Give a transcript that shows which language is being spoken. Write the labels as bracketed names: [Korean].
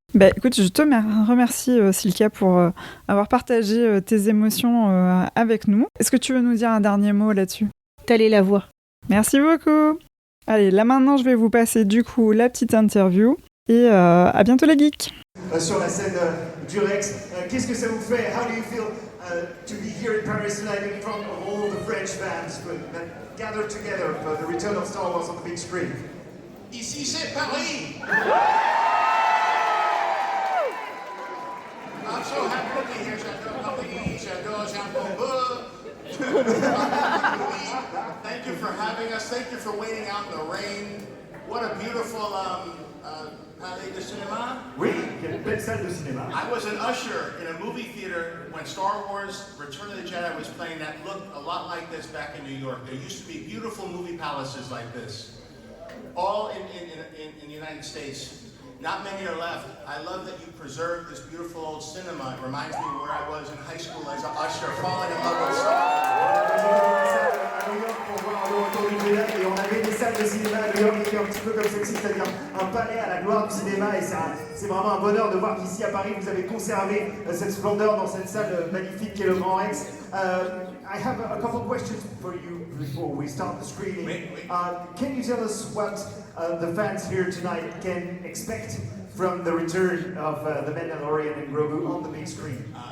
[French] Bah, écoute, je te remercie Silka pour avoir partagé tes émotions avec nous. Est-ce que tu veux nous dire un dernier mot là-dessus ? Telle est la voix. Merci beaucoup. Allez, là maintenant, je vais vous passer du coup la petite interview et à bientôt les geeks. Sur la scène du Rex, qu'est-ce que ça vous fait? [English] How do you feel to be here in Paris tonight in front of all the French fans that gathered together for the return of Star Wars on the big screen? [French] Ici, c'est Paris. [English] I'm so happy to be here. [French] J'adore Paris, j'adore Jean Paul. [English] Thank you for having us. Thank you for waiting out in the rain. What a beautiful Palais de Cinéma. [French] Oui, il y a une belle salle de cinéma. [English] I was an usher in a movie theater when Star Wars Return of the Jedi was playing that looked a lot like this back in New York. There used to be beautiful movie palaces like this, all in the United States. Not many are left. I love that you preserved this beautiful old cinema. It reminds me of where I was in high school as an usher, falling in love with Star Wars. [French] À New York pour voir le retour du Jedi, et on avait des salles de cinéma à New York qui étaient un petit peu comme celle-ci, c'est-à-dire un palais à la gloire du cinéma, et c'est vraiment un bonheur de voir qu'ici à Paris vous avez conservé cette splendeur dans cette salle magnifique qu'est le Grand Rex. [English] I have a couple of questions for you before we start the screening. Can you tell us what the fans here tonight can expect from the return of the Mandalorian and Grogu on the big screen?